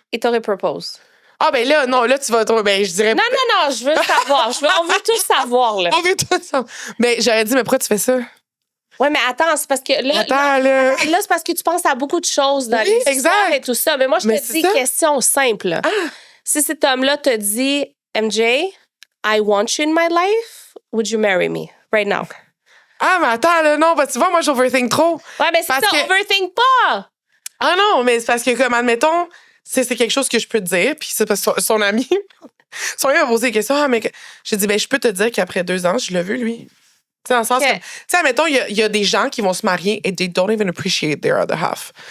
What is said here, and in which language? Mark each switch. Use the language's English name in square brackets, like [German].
[French] Il t'aurait propose. Ah, ben là, non, là, tu vas... Ben, je dirais... Non, je veux savoir. On veut tout savoir, là. On veut tout savoir. Mais j'aurais dit, mais pourquoi tu fais ça? Ouais, mais attends, c'est parce que là... Là, c'est parce que tu penses à beaucoup de choses dans l'histoire et tout ça. Mais moi, je te dis question simple. Si cet homme-là te dit, [English] MJ, I want you in my life, would you marry me right now? [French] Ah, mais attends, là, non, tu vois, moi, j'overthink trop. Ouais, mais c'est ça, overthink pas! Ah non, mais c'est parce que, comme, admettons, c'est quelque chose que je peux te dire, puis c'est parce que son ami, son ami m'a posé des questions, mais j'ai dit, ben, je peux te dire qu'après 2 ans, je l'ai vu, lui. Tu sais, dans le sens que, tu sais, admettons, il y a des gens qui vont se marier et [English] they don't even appreciate their other half.